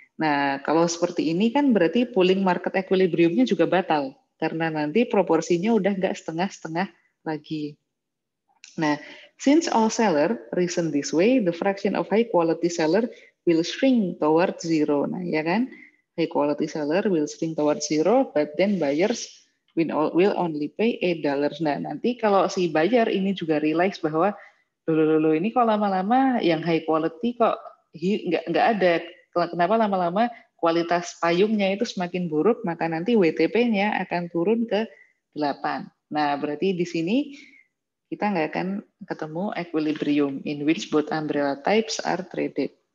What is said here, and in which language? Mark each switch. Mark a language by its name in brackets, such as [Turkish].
[Indonesian] Nah, kalau seperti ini kan berarti pooling market equilibrium-nya juga batal, karena nanti proporsinya udah nggak setengah-setengah lagi. [English] Nah, since all seller reason this way, the fraction of high quality seller will shrink towards zero. Nah, [Indonesian] ya kan? [English] High quality seller will shrink towards zero, but then buyers will only pay $8. [Indonesian] Nah, nanti kalau si buyer ini juga realize bahwa dulu ini kok lama-lama yang high quality kok nggak ada. Kenapa lama-lama kualitas payungnya itu semakin buruk, maka nanti WTP-nya akan turun ke 8. Nah, berarti di sini kita nggak akan ketemu equilibrium [English] in which both umbrella types are traded.